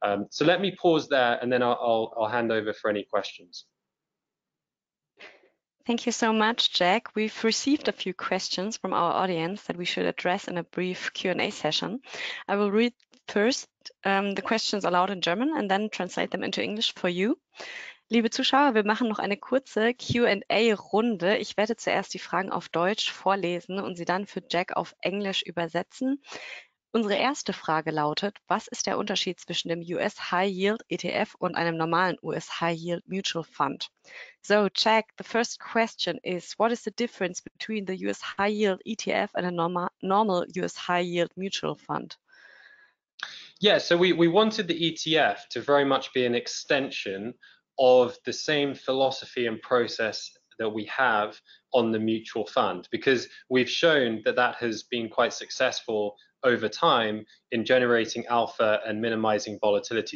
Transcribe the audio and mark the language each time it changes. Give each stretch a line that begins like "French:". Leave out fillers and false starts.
English: So let me pause there, and then I'll hand over for any questions. Thank you so much, Jack. We've received a few questions from our audience that we should address in a brief Q&A session. I will read first the questions aloud in German and then translate them into English for you.
German: Liebe Zuschauer, wir machen noch eine kurze Q&A-Runde. Ich werde zuerst die Fragen auf Deutsch vorlesen und sie dann für Jack auf Englisch übersetzen. Unsere erste Frage lautet: Was ist der Unterschied zwischen dem US High Yield ETF und einem normalen US High Yield Mutual Fund?
English: So, Jack, the first question is, what is the difference between the US High Yield ETF and a normal US High Yield Mutual Fund? Yeah, so we wanted the ETF to very much be an extension of the same philosophy and process that we have on the mutual fund, because we've shown that that has been quite successful over time in generating alpha and minimizing volatility.